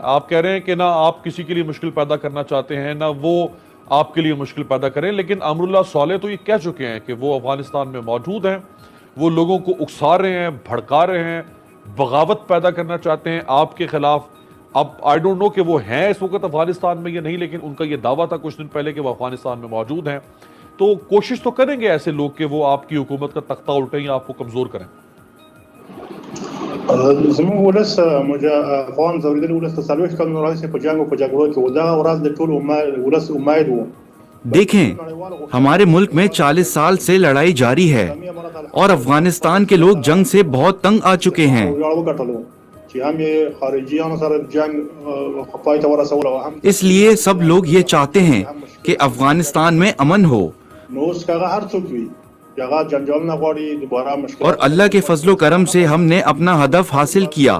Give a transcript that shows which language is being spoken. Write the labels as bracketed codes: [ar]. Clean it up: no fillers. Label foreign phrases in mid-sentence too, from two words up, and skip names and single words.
[ur] آپ کہہ رہے ہیں کہ نہ آپ کسی کے لیے مشکل پیدا کرنا چاہتے ہیں نہ وہ آپ کے لیے مشکل پیدا کریں، لیکن امراللہ صالح تو یہ کہہ چکے ہیں کہ وہ افغانستان میں موجود ہیں، وہ لوگوں کو اکسا رہے ہیں، بھڑکا رہے ہیں، بغاوت پیدا کرنا چاہتے ہیں آپ کے خلاف. اب [en] I don't know [ur] کہ وہ ہیں اس وقت افغانستان میں یا نہیں، لیکن ان کا یہ دعویٰ تھا کچھ دن پہلے کہ وہ افغانستان میں موجود ہیں. تو کوشش تو کریں گے ایسے لوگ کہ وہ آپ کی حکومت کا تختہ الٹیں یا آپ کو کمزور کریں. [ps] زموږ ولس افغان ځورېدلي ولس ته څلوېښت کلونو راهیسې په جنګ او په جګړو کې و. دغه ورځ د ټول ولس امید و. [ur] دیکھیں، ہمارے ملک میں 40 سال سے لڑائی جاری ہے اور افغانستان کے لوگ جنگ سے بہت تنگ آ چکے ہیں. اس لیے سب لوگ یہ چاہتے ہیں کہ افغانستان میں امن ہو، اور اللہ کے فضل و کرم سے ہم نے اپنا ہدف حاصل کیا.